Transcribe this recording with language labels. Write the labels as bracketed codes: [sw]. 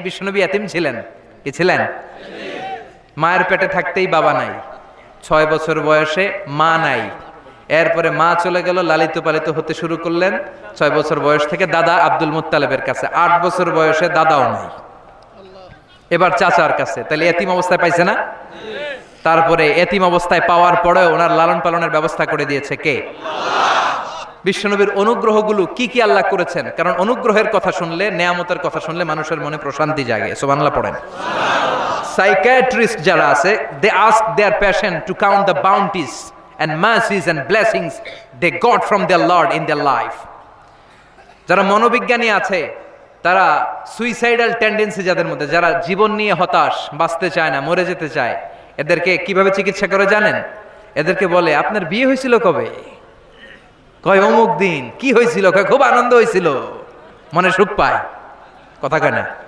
[bn] বিশ্বনবী ইয়তিম ছিলেন, কি ছিলেন? মায়ের পেটে থাকতেই বাবা নাই, 6 বছর বয়সে মা নাই, এরপরে মা চলে গেল, লালিত পালিত হতে শুরু করলেন 6 বছর বয়স থেকে দাদা আব্দুল মুত্তালিবের কাছে, 8 বছর বয়সে দাদাও নাই, এবার চাচার কাছে। তাহলে এতিম অবস্থায় পাইছে না? তারপরে এতিম অবস্থায় পাওয়ার পরেও ওনার লালন পালনের ব্যবস্থা করে দিয়েছে কে? বিশ্বনবীর অনুগ্রহগুলো কি কি আল্লাহ করেছেন, কারণ অনুগ্রহের কথা শুনলে, নেয়ামতের কথা শুনলে মানুষের মনে প্রশান্তি জাগে। সুবহানাল্লাহ। পড়েন। [en] Psychiatrist যারা আছে, they ask their patient to count the bounties and mercies and blessings they got from their Lord in their life. [bn] যারা মনোবিজ্ঞানী আছে, তারা সুইসাইডাল টেন্ডেন্সি যাদের মধ্যে, যারা জীবন নিয়ে হতাশ, বাঁচতে চায় না, মরে যেতে চায়, এদেরকে কিভাবে চিকিৎসা করে জানেন? এদেরকে বলে, আপনার বিয়ে হয়েছিল কবে? কয় অমুক দিন। কি হয়েছিল? কয় খুব আনন্দ হয়েছিল, মনে সুখ পায়। কথা কয় না?